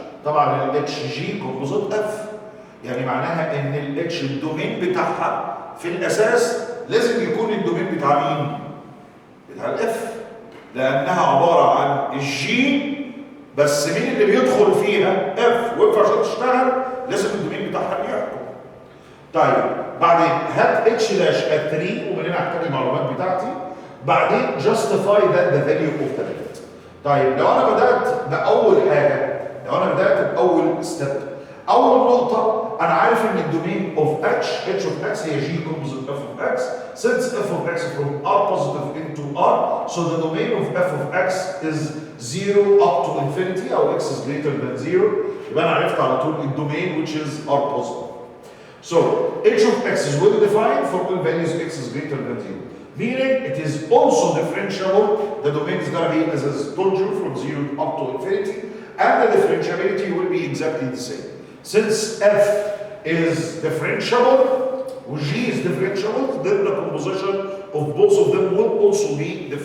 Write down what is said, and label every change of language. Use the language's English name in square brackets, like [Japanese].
[Arabic] طبعا الاتش جي كومبوزيت اف، يعني معناها ان الاتش الدومين بتاعها في الاساس لازم يكون الدومين بتاع مين؟ بتاع الاف، لانها عباره عن الجي بس مين اللي بيدخل فيها؟ اف، وينفع عشان تشتغل لازم الدومين بتاعها يحكم. طيب بعدين هات اتش داش ات 3 ومن هنا هحتاج المعلومات بتاعتي. بعدين [English] justify that the value of the limit. [Arabic] طيب لو انا بدات باول حاجه، لو انا بدات باول ستيب، اول نقطه انا عارف ان الدومين اوف اتش اوف اكس هي جي كومبوزيت اف اوف اكس. [English] since f of x from r positive into r, so the domain of f of x is 0 up to infinity [Arabic] او [English] x is greater than 0. [Arabic] يبقى انا عرفت على طول الدومين [English] which is r positive. So h of x is well defined for all values x is greater than 0. Meaning it is also differentiable. The domain is going to be, as I told you, from 0 up to infinity, and the differentiability will be exactly the same. Since f is differentiable, G is differentiable, then the composition of both of them will also be differentiable.